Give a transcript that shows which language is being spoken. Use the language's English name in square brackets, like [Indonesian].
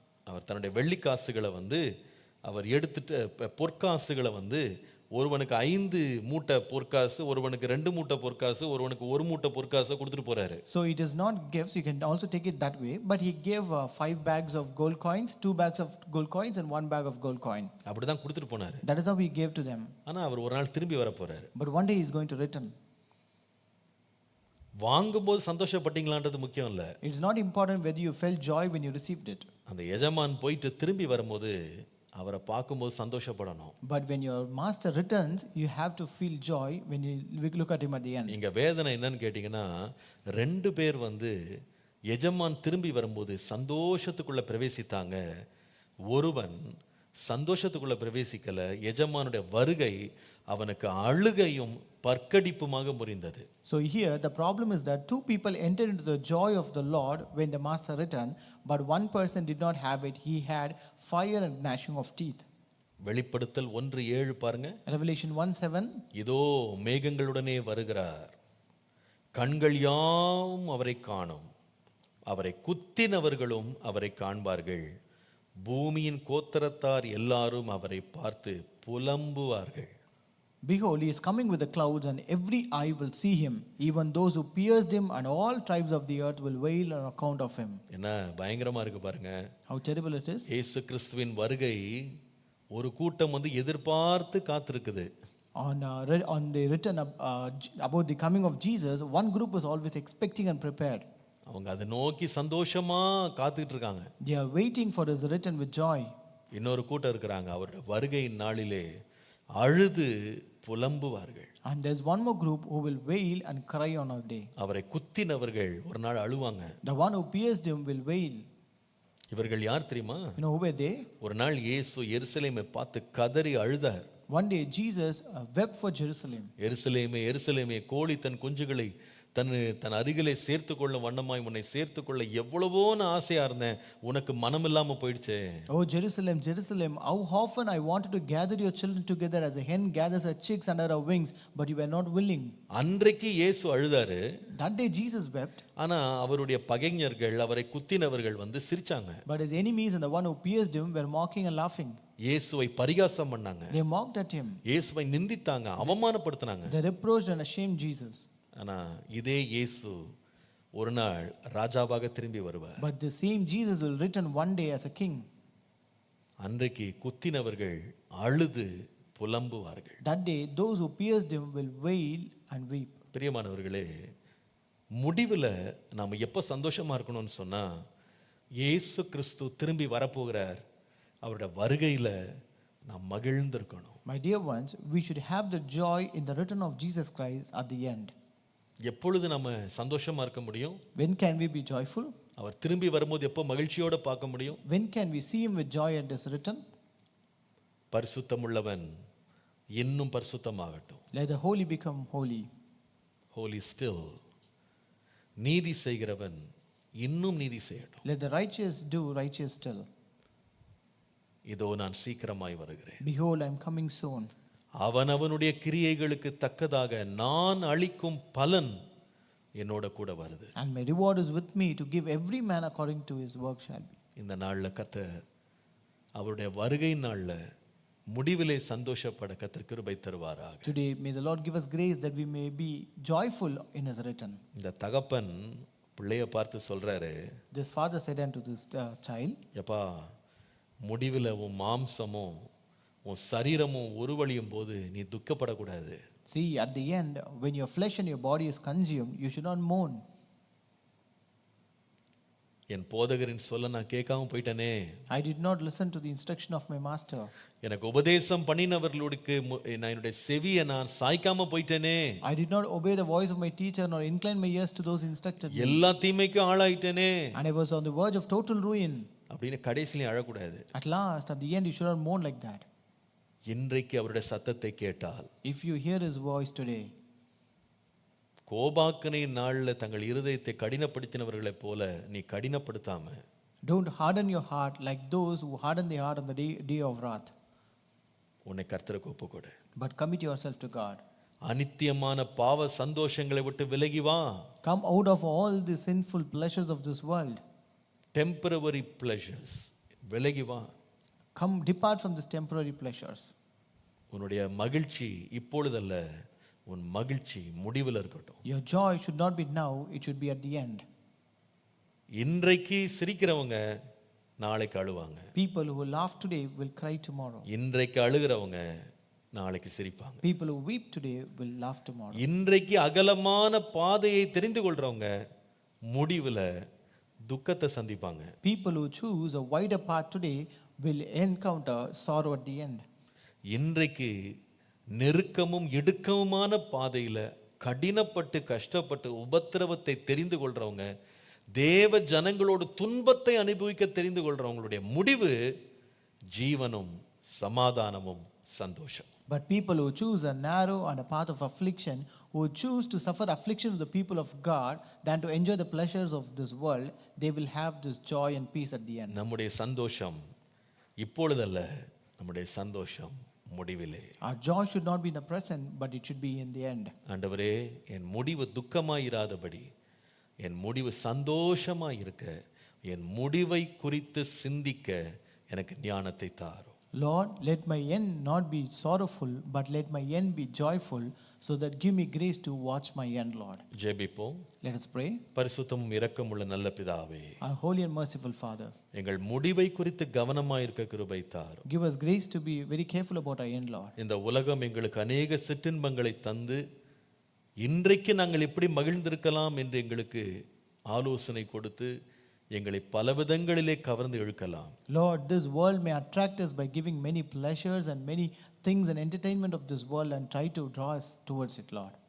[Tamil] அவர் தன்னுடைய வெள்ளிக்காசுகளை அவர் எடுத்துட்டு பொற்காசுகளை ஒருவனுக்கு 5 மூட்டை பொற்காசு, ஒருவனுக்கு 2 மூட்டை பொற்காசு, ஒருவனுக்கு 1 மூட்டை பொற்காசை கொடுத்துட்டு போறாரு. [English] So it is not gifts, you can also take it that way, but he gave 5 bags of gold coins, 2 bags of gold coins and 1 bag of gold coin. [Tamil] அப்படிதான் கொடுத்துட்டு போனாரு. [English] That is how he gave to them. [Tamil] ஆனா அவர் ஒரு நாள் திரும்பி வர போறாரு. [English] But one day he is going to return. [Tamil] வாங்கும்போது சந்தோஷப்பட்டீங்களான்றது முக்கியம் இல்ல. [English] It's not important whether you felt joy when you received it. [Tamil] அந்த எஜமான் போயிட்டு திரும்பி வரும்போது அவரை பார்க்கும்போது சந்தோஷப்படணும். [English] But when your master returns, you have to feel joy when you look at him at the end. [Tamil] இங்க வேதனை என்னன்னு கேட்டீங்கன்னா, 2 பேர் எஜமான் திரும்பி வரும்போது சந்தோஷத்துக்குள்ள பிரவேசித்தாங்க. ஒருவன் சந்தோஷத்துக்குள்ள பிரவேசிக்கல. எஜமானுடைய வருகை அவனுக்கு அழுகையும் பற்கடிப்புமாக முறிந்தது. [English] So here the problem is that 2 people entered into the joy of the Lord when the master returned, but one person did not have it. He had fire and gnashing of teeth. [Tamil] வெளிப்படுத்தல் 1:7 பாருங்க. [English] Revelation 1:7. [Tamil] இதோ மேகங்களுடனே வருகிறார், கண்கள் யாவும் அவரை காணும், அவரை குத்தினவர்களும் அவரை காண்பார்கள், பூமியின் கோத்திரத்தார் எல்லாரும் அவரை பார்த்து புலம்புவார்கள். [English] Behold, he is coming with the clouds, and every eye will see him, even those who pierced him, and all tribes of the earth will wail on account of him. [Tamil] என்ன பயங்கரமா இருக்கு பாருங்க. [English] How terrible it is. [Tamil] இயேசு கிறிஸ்துவின் வருகை ஒரு கூட்டம் எதிர்பார்த்து காத்திருக்குது. [English] On the return about the coming of Jesus, one group was always expecting and prepared. [Tamil] அவங்க அதை நோக்கி சந்தோஷமா காத்துக்கிட்டு இருக்காங்க. [English] They are waiting for his return with joy. [Tamil] இன்னொரு கூட்டம் இருக்கிறாங்க, அவருடைய வருகையின் நாளிலே அழுது புலம்புவார்கள். [English] And there's one more group who will wail and cry on our day. [Tamil] அவரை குத்தினவர்கள் ஒரு நாள் அழுவாங்க. [English] The one who pierced him will wail. [Tamil] இவர்கள் யார் தெரியுமா? [English] You know who were they? [Tamil] ஒரு நாள் இயேசு எருசலேமை பார்த்து கதறி அழுதார். [English] One day Jesus wept for Jerusalem. [Tamil] எருசலேமே எருசலேமே, கோழி தன் குஞ்சுகளை தன் அருகிலே சேர்த்து கொள்ளும் வண்ணமாய் உன்னை சேர்த்து கொள்ள எவ்வளவோ நான் ஆசையா இருந்தேன், உனக்கு மனம் இல்லாம போயிடுச்சே. [English] Oh Jerusalem, Jerusalem, how often I wanted to gather your children together as a hen gathers her chicks under her wings, but you were not willing. [Tamil] அன்றைக்கு இயேசு அழுதாரு. [English] That day Jesus wept. [Tamil] ஆனா அவருடைய பகைஞர்கள், அவரை குத்தினவர்கள் சிரிச்சாங்க. [English] But his enemies and the one who pierced him were mocking and laughing. [Tamil] இயேசுவை பரிகாசம் பண்ணாங்க. [English] They mocked at him. [Tamil] இயேசுவை நிந்தித்தாங்க, அவமானப்படுத்தினாங்க. [English] They reproached and ashamed Jesus. [Tamil] ஆனா இதே இயேசு ஒரு நாள் ராஜாவாக திரும்பி வருவார். [English] But the same Jesus will return one day as a king. [Tamil] அன்றைக்கு குத்தினவர்கள் அழுது புலம்புவார்கள். [English] That day those who pierced him will wail and weep. [Tamil] பிரியமானவர்களே, முடிவில் நாம் எப்போ சந்தோஷமா இருக்கணும்னு சொன்னா, இயேசு கிறிஸ்து திரும்பி வரப்போகிறார், அவருடைய வருகையில் நாம் மகிழ்ந்திருக்கணும். [English] My dear ones, we should have the joy in the return of Jesus Christ at the end. [Tamil] எப்பொழுது நம்ம சந்தோஷமா இருக்க முடியும்? [English] When can we be joyful? [Tamil] அவர் திரும்பி வரும்போது எப்போ மகிழ்ச்சியோட பார்க்க முடியும்? [English] When can we see him with joy at his return? [Tamil] பரிசுத்தமுள்ளவன் இன்னும் பரிசுத்தமாகட்டும். [English] Let the holy become holy. Holy still. [Tamil] நீதி செய்கிறவன் இன்னும் நீதி செய்யட்டும். [English] Let the righteous do righteous still. [Tamil] இதோ நான் சீக்கிரமாய் வருகிறேன். [English] Behold, I am coming soon. [Tamil] அவனவனுடைய கிரியைகளுக்கு தக்கதாக நான் அளிக்கும் பலன் என்னோட கூட வருது. [English] And my reward is with me to give every man according to his work shall be. [Tamil] இந்த நாள்ல கர்த்தர் அவருடைய வருகை நாள்ல முடிவிலே சந்தோஷப்பட கர்த்தர் கிருபை தருவாராக. [English] Today, may the Lord give us grace that we may be joyful in his return. [Tamil] இந்த தகப்பன் பிள்ளைய பார்த்து சொல்றாரு, [English] This father said unto this child, [Tamil] எப்பா முடிவில் உன் மாம்சமும் உன் சரீரமும் உருவழியும் போது நீ துக்கப்படக்கூடாது. [English] see, at the end, when your flesh and your body is consumed, you should not mourn. [Tamil] என் போதகரின் சொல்ல நான் கேட்காம போயிட்டனே, [English] I did not listen to the instruction of my master. [Tamil] எனக்கு உபதேசம் பண்ணினவர்களுக்கு நான் என்னுடைய செவியை நான் சாய்க்காம போயிட்டனே, [English] I did not obey the voice of my teacher nor incline my ears to those instructed me. [Tamil] எல்லா தீமைக்கும் ஆளாயிட்டனே [English] And I was on the verge of total ruin. [Tamil] அப்படின்னு கடைசிலையும் அழக்கூடாது. [English] At last, at the end, you should not mourn like that. [Tamil] இன்றைக்கு அவருடைய சத்தத்தை கேட்டால், [English] If you hear his voice today, [Tamil] கோபாக்கனை நாள்ல தங்கள் இருதயத்தை கடினப்படுத்தினவர்களைப் போல நீ கடினப்படுத்தாம [English] don't harden your heart like those who harden their heart on the day of wrath, [Tamil] உன்னை கர்த்தருக்கு ஒப்புக்கொடு. [English] but commit yourself to God. [Tamil] அனித்தியமான பாவ சந்தோஷங்களை விட்டு விலகி வா. [English] Come out of all the sinful pleasures of this world. Temporary pleasures [Tamil] விலகி வா. [English] Come, depart from these temporary pleasures. [Tamil] உன்னுடைய மகிழ்ச்சி இப்பொழுதல்ல, உன் மகிழ்ச்சி முடிவில் இருக்கட்டும். [English] Your joy should not be now, it should be at the end. [Tamil] இன்றைக்கு சிரிக்கிறவங்க நாளைக்கு அழுவாங்க. [English] People who laugh today will cry tomorrow. [Tamil] இன்றைக்கு அழுகிறவங்க நாளைக்கு சிரிப்பாங்க. [English] People who weep today will laugh tomorrow. [Tamil] இன்றைக்கு அகலமான பாதையை தெரிந்து கொள்றவங்க முடிவில் துக்கத்தை சந்திப்பாங்க. [English] People who choose a wider path today will encounter sorrow at the end. [Tamil] இன்றைக்கு நெருக்கமும் இடுக்கமுமான பாதையில கடினப்பட்டு கஷ்டப்பட்டு உபத்திரவத்தை தெரிந்து கொள்றவங்க, தேவ ஜனங்களோடு துன்பத்தை அனுபவிக்க தெரிந்து கொள்றவங்களுடைய முடிவு ஜீவனும் சமாதானமும் சந்தோஷம். [English] But people who choose a narrow and a path of affliction, who choose to suffer affliction of the people of God than to enjoy the pleasures of this world, they will have this joy and peace at the end. [Tamil] நம்முடைய சந்தோஷம் இப்பொழுதல்ல, நம்முடைய சந்தோஷம் முடிவிலே. [English] Our joy should not be in the present, but it should be in the end. [Tamil] ஆண்டவரே, என் முடிவு துக்கமாயிராதபடி என் முடிவு சந்தோஷமாய் இருக்க, என் முடிவை குறித்து சிந்திக்க எனக்கு ஞானத்தை தாரும். [English] Lord, let my end not be sorrowful, but let my end be joyful, so that give me grace to watch my end, Lord. [Tamil] ஜெபிப்போம். [English] Let us pray. [Tamil] பரிசுத்தமும் இரக்கமுள்ள நல்ல பிதாவே, [English] Our holy and merciful Father, [Tamil] எங்கள் முடிவை குறித்து கவனமாய் இருக்க கிருபை தாரும். [English] give us grace to be very careful about our end, Lord. [Tamil] இந்த உலகம் எங்களுக்கு அநேக சிற்றின்பங்களை தந்து இன்றைக்கு நாங்கள் எப்படி மகிழ்ந்திருக்கலாம் என்று எங்களுக்கு ஆலோசனை கொடுத்து எங்களை பல விதங்களிலே கவர்ந்து இழுக்கலாம். [English] Lord, this world may attract us by giving many pleasures and many things and entertainment of this world and try to draw us towards it, Lord.